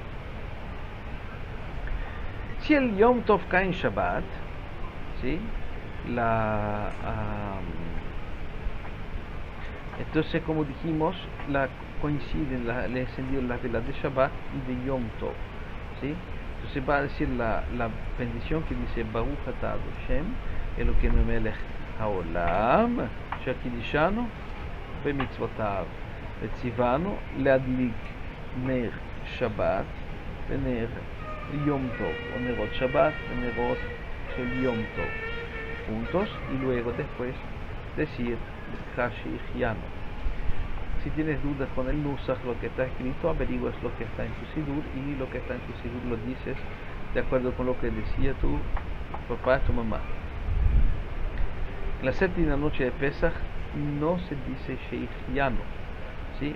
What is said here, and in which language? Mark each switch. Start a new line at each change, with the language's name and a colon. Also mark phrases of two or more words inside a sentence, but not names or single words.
Spanish: Si el Yom Tov cae en Shabbat, ¿sí? Entonces, como dijimos, coinciden el encendido de las velas de Shabbat y de Yom Tov, ¿sí? Entonces va a decir la bendición que dice
Hebrew: ברוך אתה השם אלוקינו מלך העולם שקדשנו במצוותיו וצונו להדליק נר שבת ונר יום טוב או נרות שבת ונרות של יום טוב
Spanish: juntos, y luego después decir Hashichianu. Si tienes dudas con el Nusach, lo que está escrito, averiguas lo que está en tu Sidur, y lo que está en tu Sidur lo dices de acuerdo con lo que decía tu papá, tu mamá. En la séptima noche de Pesach no se dice Shehianu, ¿sí?